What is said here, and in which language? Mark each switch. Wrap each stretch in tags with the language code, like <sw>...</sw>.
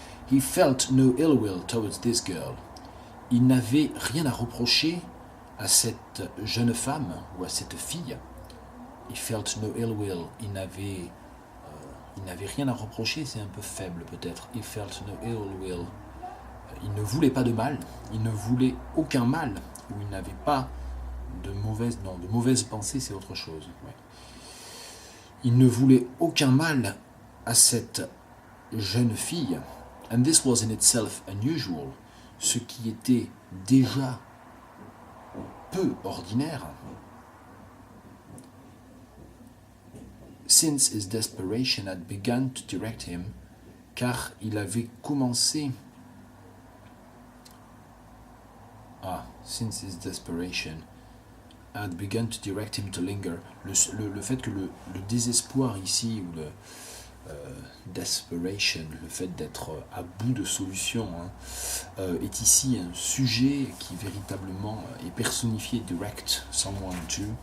<en>He felt no ill will towards this girl.</en> <fr>Il n'avait rien à reprocher à cette jeune femme ou à cette fille.</fr> <en>He felt no ill will.</en> <fr>Il n'avait rien à reprocher, c'est un peu faible peut-être.</fr> <en>He felt no ill will.</en> <fr>Il ne voulait pas de mal, il ne voulait aucun mal, ou il n'avait pas de mauvaises pensées, c'est autre chose. Ouais. Il ne voulait aucun mal à cette jeune fille.</fr> <en>And this was in itself unusual,</en> <fr>ce qui était déjà peu ordinaire.</fr> <en>Since his desperation had begun to direct him,</en> <fr>car il avait commencé</fr> <en>since his desperation had begun to direct him to linger.</en> <fr>Le fait que le désespoir ici, ou le desperation, le fait d'être à bout de solution, est ici un sujet qui véritablement est personnifié,</fr> <en>direct someone to,</en>